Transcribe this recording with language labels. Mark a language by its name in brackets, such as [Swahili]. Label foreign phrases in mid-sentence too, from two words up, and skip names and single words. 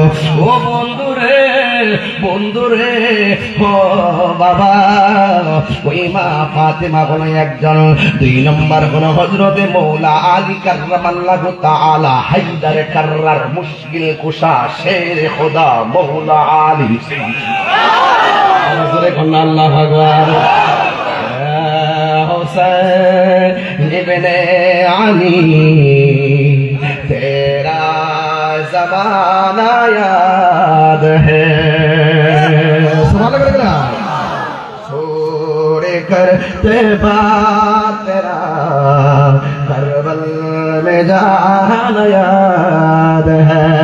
[Bangla] ও বন্ধুরে বন্ধুরে, ও বাবা, ওই মা ফাতেমা হলো একজন। দুই নম্বর হলো হযরতে মৌলা আলী [Arabic] كرم الله تعالى [Bangla] হায়দার কাররার মুশকিল কুশা শের খোদা মৌলা আলী। [Arabic] الله أكبر. [Hindi] हुसैन इब्ने अली तेरा ज़माना याद है, छोड़ कर तेरा करबल में जाना याद है।